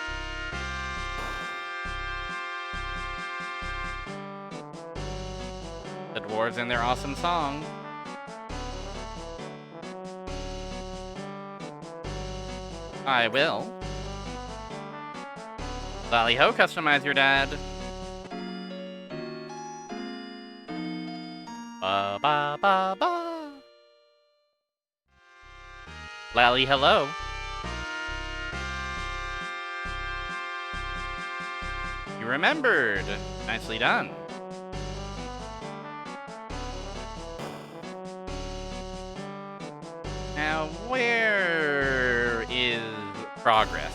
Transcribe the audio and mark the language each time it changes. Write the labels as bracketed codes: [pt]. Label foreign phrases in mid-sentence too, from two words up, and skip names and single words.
[en] The dwarves and their awesome song. I will. Lally ho, customize your dad. Ba ba ba ba. Lally, hello. You remembered. Nicely done. Now, where is progress?